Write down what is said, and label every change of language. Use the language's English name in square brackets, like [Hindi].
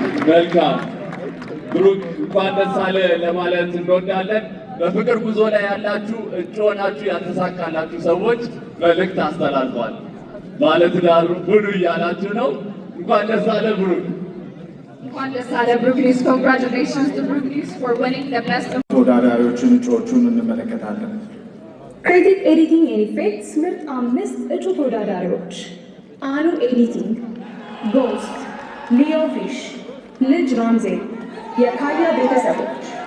[Amharic] መልካም ብሩክ እንኳን ደስ አለ ለማለት እንወዳለን። በፍቅር ጉዞ ላይ ያላችሁ እጩ ሆናችሁ ያልተሳካላችሁ ሰዎች መልእክት አስተላልፏል። ባለትዳሩ ሁኑ እያላችሁ ነው። እንኳን ደስ አለ ብሩክ። እንኳን ደስ አለ ብሩክ ኒውስ። [English] Congratulations to Brook News for winning the best. [Amharic] ተወዳዳሪዎችን እጩዎቹን እንመለከታለን። ክሬቲቭ ኤዲቲንግ ኤንድ ኢፌክትስ ምርጥ 5 እጩ ተወዳዳሪዎች አኑ ኤዲቲንግ፣ ጎስት፣ ሊዮ ፊሽ፣ ልጅ ራምዜ፣ የካያ ቤተሰቦች።